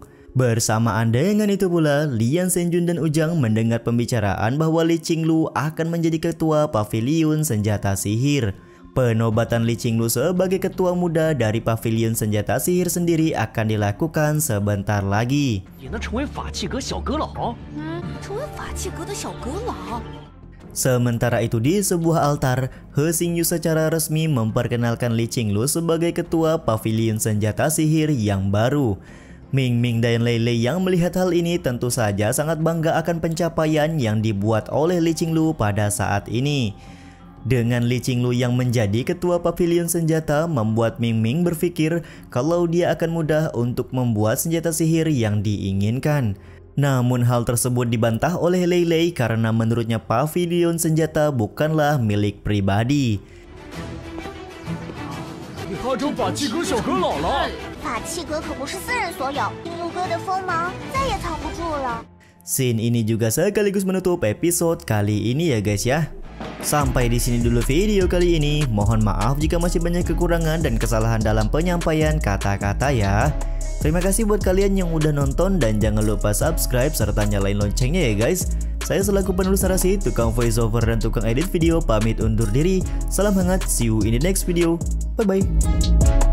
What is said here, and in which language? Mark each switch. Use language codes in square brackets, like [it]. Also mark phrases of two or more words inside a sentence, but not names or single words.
[id] Bersamaan dengan itu pula, Lian Zhenjun dan Ujang mendengar pembicaraan bahwa Li Qinglu akan menjadi ketua pavilion senjata sihir. Penobatan Li Qinglu sebagai ketua muda dari Pavilion Senjata Sihir sendiri akan dilakukan sebentar lagi. [zh] 也能成为法器阁小阁老。成为法器阁的小阁老。 [id] Sementara itu di sebuah altar, He Xingyu secara resmi memperkenalkan Li Qinglu sebagai ketua Pavilion Senjata Sihir yang baru. Ming Ming dan Lei Lei yang melihat hal ini tentu saja sangat bangga akan pencapaian yang dibuat oleh Li Qinglu pada saat ini. Dengan Li Qinglu yang menjadi ketua Pavilion Senjata membuat Ming Ming berpikir kalau dia akan mudah untuk membuat senjata sihir yang diinginkan. Namun hal tersebut dibantah oleh Lei Lei karena menurutnya Pavilion Senjata bukanlah milik pribadi. [zh] 你号称法器阁小阁老了。法器阁可不是私人所有，冰露哥的锋芒再也藏不住了。 [id] Scene ini juga sekaligus menutup episode kali ini ya guys ya. Sampai di sini dulu video kali ini. Mohon maaf jika masih banyak kekurangan dan kesalahan dalam penyampaian kata-kata ya. Terima kasih buat kalian yang udah nonton dan jangan lupa subscribe serta nyalain loncengnya ya guys. Saya selaku penulis narasi, tukang voiceover dan tukang edit video pamit undur diri. Salam hangat, [en] see you in the next video. Bye bye.